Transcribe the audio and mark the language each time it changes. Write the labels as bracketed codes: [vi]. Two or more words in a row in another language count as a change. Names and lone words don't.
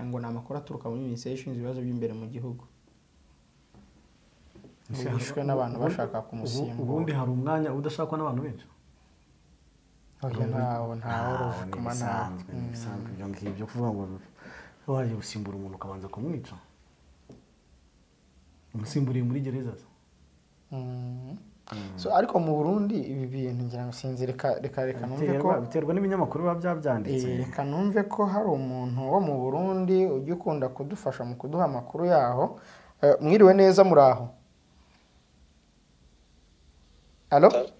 [rw] Ngo ni amakuru aturuka muri Minisiteri ishinzwe ibibazo by'imbere mu gihugu. Bishwe n'abantu bashaka kumusimbura. Ubundi hari umwanya udashakwa n'abantu benshi? Oya ntaho bisanzwe ibyo ngibyo kuvuga ngo waje gusimbura umuntu ukabanza kumwica. Umusimburiye muri gereza. So ariko mu Burundi ibi bintu ngira ngo sinzi, reka numve ko biterwa n'ibinyamakuru biba byabyanditse. Reka numve ko hari umuntu wo mu Burundi ujya ukunda kudufasha mu kuduha amakuru yaho. Mwiriwe neza muri aho? Allo?